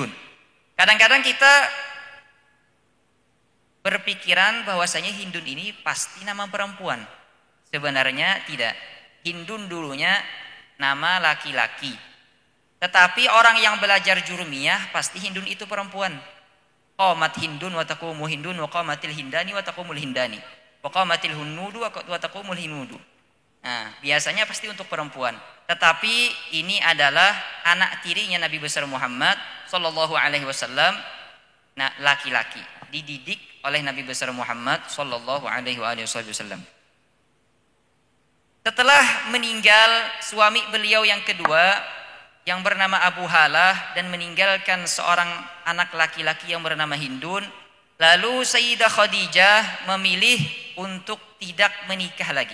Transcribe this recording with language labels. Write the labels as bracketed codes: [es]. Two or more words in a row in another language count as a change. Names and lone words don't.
[id] Kadang-kadang kita berpikiran bahwasanya Hindun ini pasti nama perempuan. Sebenarnya tidak. Hindun dulunya nama laki-laki. Tetapi orang yang belajar jurumiyah pasti Hindun itu perempuan. [ar] قامت هند وتقوم هند وقامت الهندان وتقوم الهندان وقامت الهنود وتقوم الهنود. [id] Nah, biasanya pasti untuk perempuan. Tetapi ini adalah anak tirinya Nabi besar Muhammad [ar] صلى الله عليه وسلم, [id] nah, laki-laki, dididik oleh Nabi besar Muhammad [ar] صلى الله عليه وسلم. [id] Setelah meninggal suami beliau yang kedua yang bernama Abu Halah dan meninggalkan seorang anak laki-laki yang bernama Hindun, lalu Sayyidah Khadijah memilih untuk tidak menikah lagi.